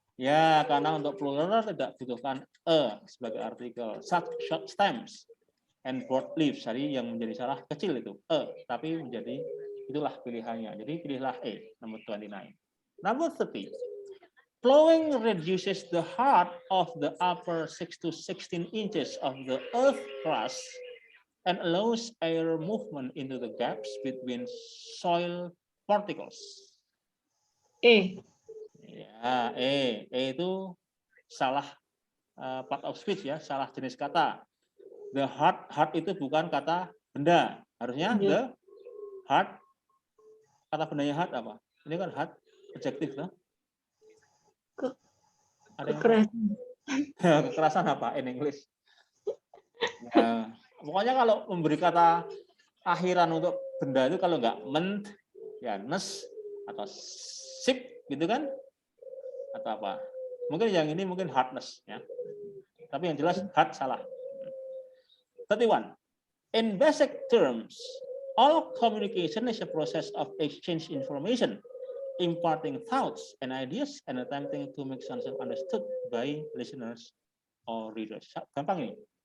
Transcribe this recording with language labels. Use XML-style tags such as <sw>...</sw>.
<id>Ya, karena untuk plural tidak butuhkan sebagai artikel.</id> <en>Short stems and broad leaves.</en> <id>Jadi yang menjadi salah kecil itu tapi menjadi itulah pilihannya. Jadi pilihlah nomor 29.</id> <en>Number 30. Plowing reduces the height of the upper 6 to 16 inches of the earth crust and allows air movement into the gaps between soil particles. E.</en> <id>Ya, itu salah part of speech ya, salah jenis kata. The heart itu bukan kata benda. Harusnya the heart, kata bendanya heart apa? Ini kan heart, adjektif lah. Kekerasan. Kekerasan apa in English? Ya, pokoknya kalau memberi kata akhiran untuk benda itu kalau nggak ment, ya ness atau sip gitu kan? Atau apa? Mungkin yang ini mungkin hardness ya. Tapi yang jelas hard salah. 31.</id> <en>In basic terms, all communication is a process of exchange information, imparting thoughts and ideas, and attempting to make sense of understood by listeners or readers.</en> <id>Gampang ini.</id>